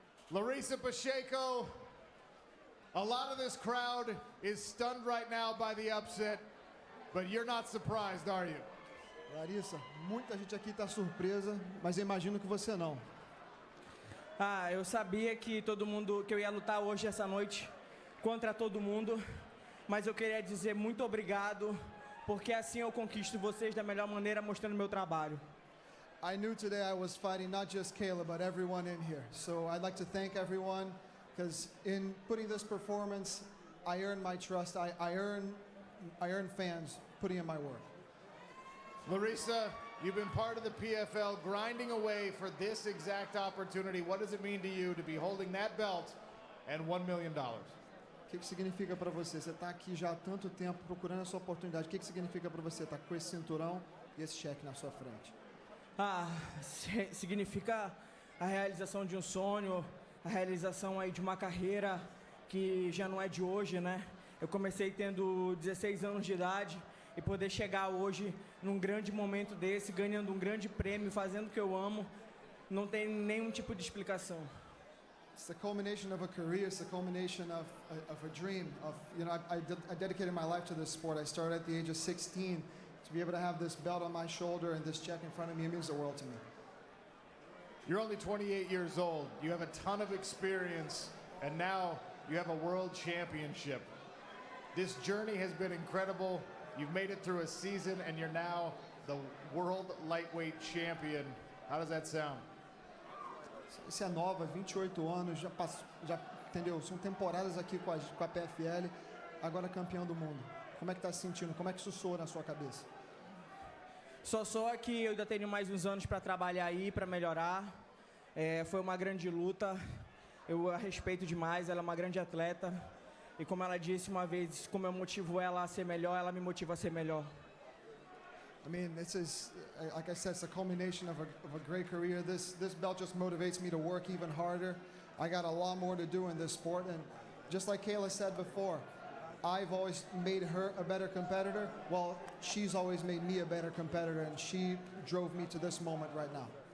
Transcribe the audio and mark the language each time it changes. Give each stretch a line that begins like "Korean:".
English: Larissa Pacheco, a lot of this crowd is stunned right now by the upset, but you're not surprised, are you?
Portuguese: Larissa, muita gente aqui está surpresa, mas eu imagino que você não. Ah, eu sabia que que eu ia lutar hoje essa noite contra todo mundo, mas eu queria dizer muito obrigado, porque assim eu conquisto vocês da melhor maneira mostrando meu trabalho.
English: I knew today I was fighting not just Kayla, but everyone in here. So I'd like to thank everyone, because in putting this performance, I earned my trust. I earned fans putting in my work. Larissa, you've been part of the PFL, grinding away for this exact opportunity. What does it mean to you to be holding that belt and $1 million?
Portuguese: O que significa para você? Você está aqui já há tanto tempo procurando a sua oportunidade. O que significa para você estar com esse cinturão e esse cheque na sua frente? Ah, significa a realização de um sonho, a realização aí de uma carreira que já não é de hoje, né? Eu comecei tendo 16 anos de idade e poder chegar hoje num grande momento desse, ganhando um grande prêmio, fazendo o que eu amo, não tem nenhum tipo de explicação.
English: It's the culmination of a career. It's the culmination of a dream. I dedicated my life to this sport. I started at the age of 16. To be able to have this belt on my shoulder and this check in front of me, it means the world to me. You're only 28 years old. You have a ton of experience, and now you have a world championship. This journey has been incredible. You've made it through a season, and you're now the world lightweight champion. How does that sound?
Portuguese: Você é nova, 28 anos, já entendeu? São temporadas aqui com a PFL, agora campeão do mundo. Como é que está se sentindo? Como é que isso soa na sua cabeça? Só que eu ainda tenho mais uns anos para trabalhar aí, para melhorar. Foi uma grande luta. Eu a respeito demais. Ela é uma grande atleta. E como ela disse uma vez, como eu motivo ela a ser melhor, ela me motiva a ser melhor.
English: I mean, this is, like I said, it's a culmination of a great career. This belt just motivates me to work even harder. I got a lot more to do in this sport, and just like Kayla said before, I've always made her a better competitor. Well, she's always made me a better competitor, and she drove me to this moment right now.